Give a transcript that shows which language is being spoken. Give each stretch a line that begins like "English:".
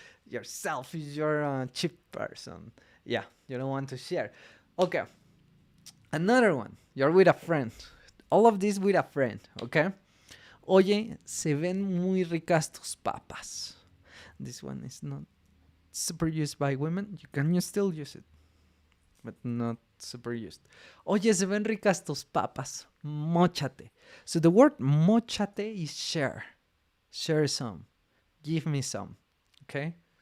English: Yourself, you're a cheap person. Yeah, you don't want to share. Okay, another one. You're with a friend. All of this with a friend, okay?
Spanish: Oye, se ven muy ricas tus papas.
English: This one is not super used by women. You can still use it, but not super used.
Spanish: Oye, se ven ricas tus papas. Móchate.
English: So the word móchate is share. Share some. Give me some. Okay?